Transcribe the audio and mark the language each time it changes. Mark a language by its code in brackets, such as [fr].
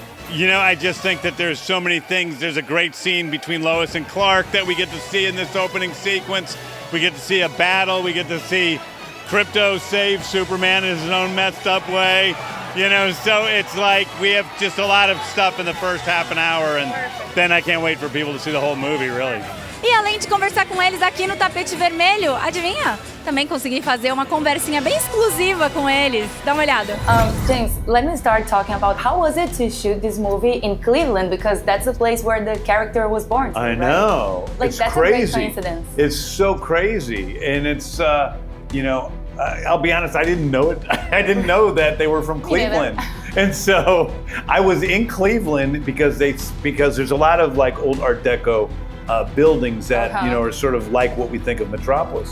[en] You know, I just think that there's so many things. There's a great scene between Lois and Clark that we get to see in this opening sequence. We get to see a battle. We get to see Krypto save Superman in his own messed up way. You know, so it's like we have just a lot of stuff in the first half an hour, and then I can't wait for people to see the whole movie, really. [pt] E além de conversar com eles aqui no tapete vermelho, adivinha? Também consegui fazer uma conversinha bem exclusiva com eles. Dá uma olhada. [en] James, let me start talking about how was it to shoot this movie in Cleveland, because that's the place where the character was born. I know. Like, it's that's crazy. a great coincidence. It's so crazy, and it's you know, I'll be honest, I didn't know it. I didn't know that they were from Cleveland. And so I was in Cleveland because there's a lot of like old Art Deco buildings that you know are sort of like what we think of Metropolis.